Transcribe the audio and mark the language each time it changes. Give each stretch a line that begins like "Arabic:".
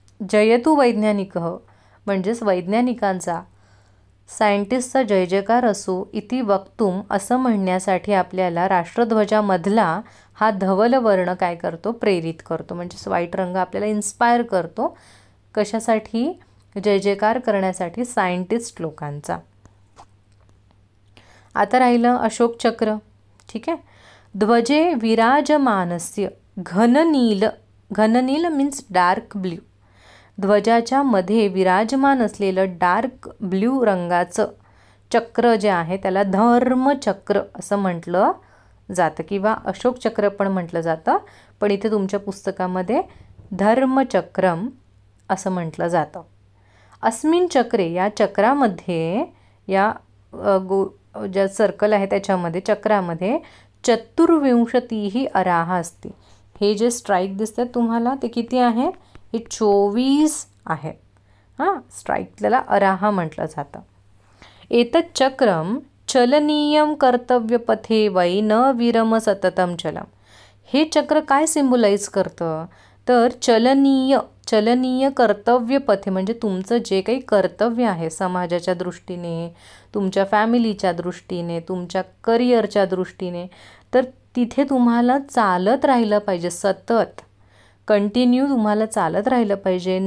Sanskrit: जयतु वैज्ञानिक
Marathi: म्हणजेच वैज्ञानिकांचा, सायंटिस्टचा जय जयकार असो
Sanskrit: इति वक्तुम
Marathi: असं म्हणण्यासाठी आपल्याला राष्ट्रध्वजामधला हा धवल वर्ण काय करतो, प्रेरित करतो. म्हणजेच व्हाईट रंग आपल्याला इन्स्पायर करतो. कशासाठी? जय जयकार करण्यासाठी सायंटिस्ट लोकांचा. आता राहिलं अशोक चक्र. ठीक आहे.
Sanskrit: ध्वजे विराजमानस्य घननील, घननील
English: Means dark blue.
Marathi: ध्वजाच्या मध्ये विराजमान असलेलं डार्क ब्ल्यू रंगाचं चक्र जे आहे त्याला धर्मचक्र असं म्हटलं जातं किंवा अशोक चक्र पण म्हटलं जातं. पण इथे तुमच्या पुस्तकामध्ये धर्मचक्रम असं म्हटलं जातं.
Sanskrit: अस्मिन चक्रे,
Marathi: या चक्रामध्ये, या ज्या सर्कल आहे त्याच्यामध्ये, चक्रामध्ये
Sanskrit: चतुर्विंशतिः अराः अस्ति.
Marathi: हे जे स्ट्राईक दिसतात तुम्हाला ते किती आहे? हे 24 आहे. हां, स्ट्राईक त्याला अराहा म्हटलं जातं.
Sanskrit: एतत् चक्रम चलनीयम कर्तव्यपथे वै न विरम सततम चलम.
Marathi: हे चक्र काय सिम्बलाइज करतं? तर चलनीय कर्तव्यपथे म्हणजे तुमचं जे काही कर्तव्य आहे समाजाच्या दृष्टीने, तुमच्या फॅमिलीच्या दृष्टीने, तुमच्या करिअरच्या दृष्टीने, तर तिथे तुम्हाला चालत राहिलं पाहिजे. सतत कंटिन्यू तुम्हाला चालत राहिलं पाहिजे.